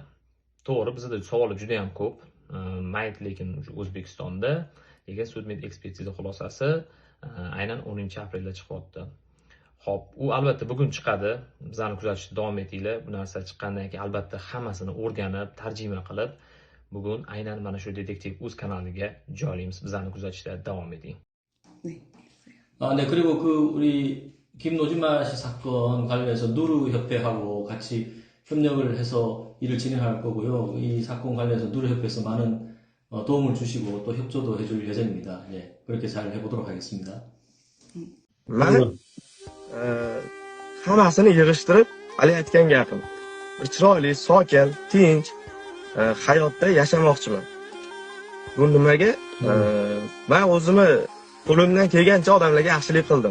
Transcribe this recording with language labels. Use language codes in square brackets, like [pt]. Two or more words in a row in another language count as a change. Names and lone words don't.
[uz] To'g'ri, bizda savollar juda ham ko'p. Mayt lekin O'zbekistonda, lekin sud med ekspertiza xulosasi aynan 10-aprelda chiqyapti. Xo'p, u albatta bugun chiqadi. Bizlarni kuzatishda davom etinglar. Bu narsa chiqqandan keyin albatta hammasini o'rganib, tarjima qilib, bugun aynan mana shu Detektiv Uz kanaliga joylaymiz. Bizlarni kuzatishda davom eting. [ko] 네, 그리고 우리 김노지마 씨 사건 관련해서 누르협회하고 같이 협력을 해서 일을 진행할 거고요. 이 사건 관련해서 누르협회에서 많은 도움을 주시고 또 협조도 해줄 예정입니다. 예, 그렇게 잘 해보도록 하겠습니다. [uz] Men hammasini yig'ishtirib, hali aytgan gapim. Bir chiroyli, sokin, tinch hayotda yashamoqchiman. Bu nimaga? Men o'zimni qo'limdan kelgancha odamlarga yaxshilik qildim.